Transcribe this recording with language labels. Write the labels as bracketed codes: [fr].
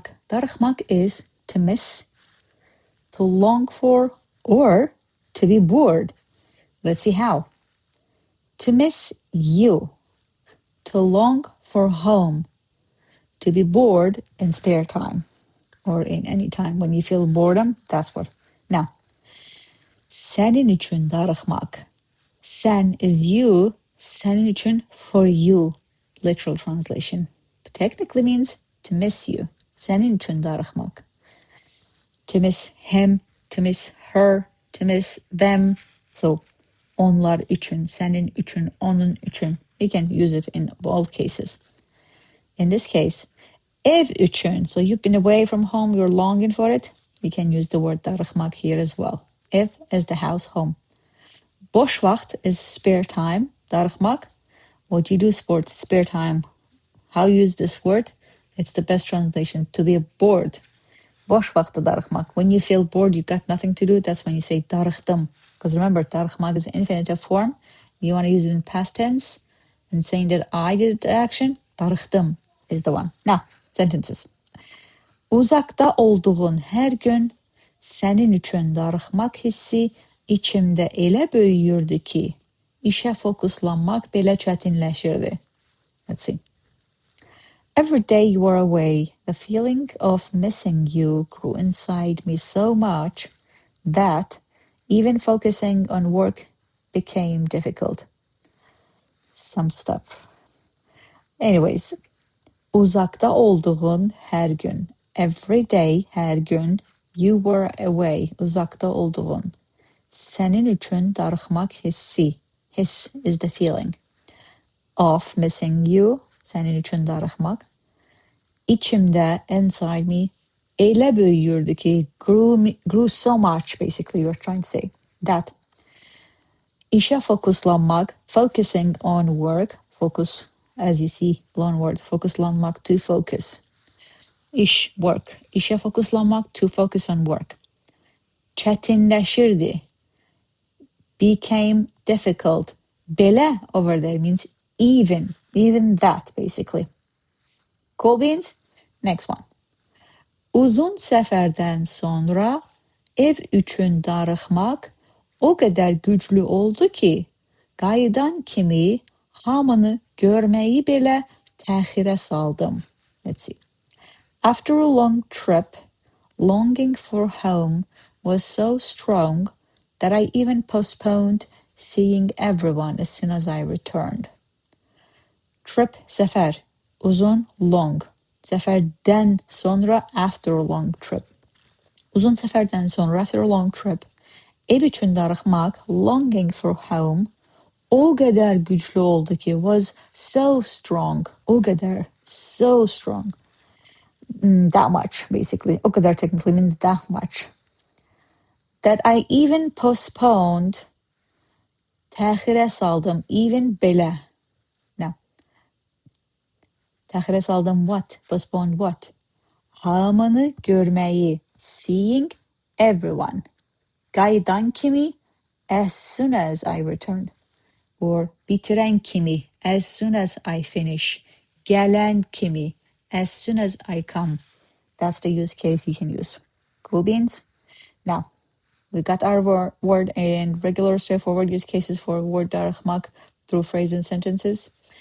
[en] DARIXMAQ is to miss, to long for, or to be bored. Let's see how. To miss you, to long for home, to be bored in spare time, or in any time when you feel boredom, that's what. [az] Now, Sənin üçün darıxmaq. [en] Sen is you, sənin üçün for you, literal translation. But technically means to miss you. [az] Sənin üçün darıxmaq. [en] To miss him, to miss her, to miss them. [az] So, onlar üçün, sənin üçün, onun üçün. [en] You can use it in both cases. In this case, ev üçün, so you've been away from home, you're longing for it, you can use the word darıxmaq here as well. Ev is the house, home. [az] Boş vaxt [en] is spare time, darıxmaq. What you do for spare time, how you use this word, it's the best translation, to be bored. [az] Boş vaxtda darıxmaq. [en] When you feel bored, you've got nothing to do, that's when you say darıxdım. Because remember, darıxmaq is infinitive form. You want to use it in past tense, and saying that I did the action, darıxdım is the one. Now, sentences. [az] Uzaqda olduğun her gün sənin üçün darıxmaq hissi içimdə elə böyüyürdü ki, işə fokuslanmaq belə çətinləşirdi. [en] Let's see. Every day you were away, the feeling of missing you grew inside me so much that even focusing on work became difficult. Some stuff. [az] Anyways, uzaqda olduğun her gün. [en] Every day, [az] her gün, [en] you were away, [az] uzaqda olduğun. Sənin üçün darıxmaq hissi. [en] Hiss is the feeling of missing you. [az] Sənin üçün darıxmaq. İçimdə, [en] inside me, [az] elə böyüyürdü ki, [en] grew so much, basically, you're trying to say. That. [az] İşə fokuslanmaq, [en] focusing on work, focus, as you see, long word, fokuslanmaq, to focus. İş, work. [az] İşə fokuslanmaq, [en] to focus on work. [az] Çətinləşirdi, [en] became difficult. Belə over there means even that, basically. Cool beans? Next one. [az] Uzun səfərdən sonra ev üçün darıxmaq o qədər güclü oldu ki, qayıdan kimi hamını görməyi belə təxirə saldım. [en] Let's see. After a long trip, longing for home was so strong that I even postponed seeing everyone as soon as I returned. Trip, səfər, uzun, long. [az] Səfərdən sonra, [en] after a long trip. [az] Uzun səfərdən sonra, [en] after a long trip, [az] ev üçün darıxmaq, [en] longing for home, [az] o qədər güclü oldu ki, [en] was so strong, o qədər, so strong. That much, basically. [tr] O kadar [en] technically means that much. That I even postponed, [az] təxirə saldım, [en] even belə. Now, [az] təxirə saldım [en] what? Postponed what? [az] Hamını görməyi, [en] seeing everyone. [az] Qayıdan kimi, [en] as soon as I return. Or [az] bitirən kimi, [en] as soon as I finish. [az] Gələn kimi, [en] as soon as I come. That's the use case you can use. Cool beans? Now, we got our word and regular straightforward use cases for word darıxmaq through phrase and sentences.